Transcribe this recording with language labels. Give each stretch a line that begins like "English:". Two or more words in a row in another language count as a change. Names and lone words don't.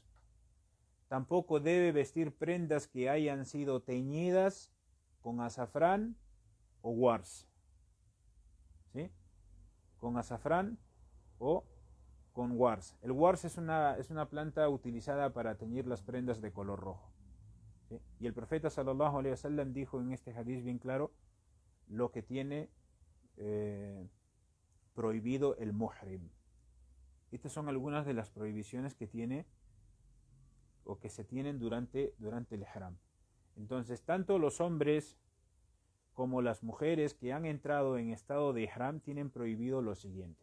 Spanish: Tampoco debe vestir prendas que hayan sido teñidas con azafrán o wars. ¿Sí? Con azafrán o con wars. El wars es una planta utilizada para teñir las prendas de color rojo. ¿Sí? Y el profeta
Arabic: صلى الله عليه وسلم
Spanish: dijo en este hadith bien claro lo que tiene prohibido el muhrim. Estas son algunas de las prohibiciones que tiene o que se tienen durante el ihram. Entonces, tanto los hombres como las mujeres que han entrado en estado de ihram tienen prohibido lo siguiente.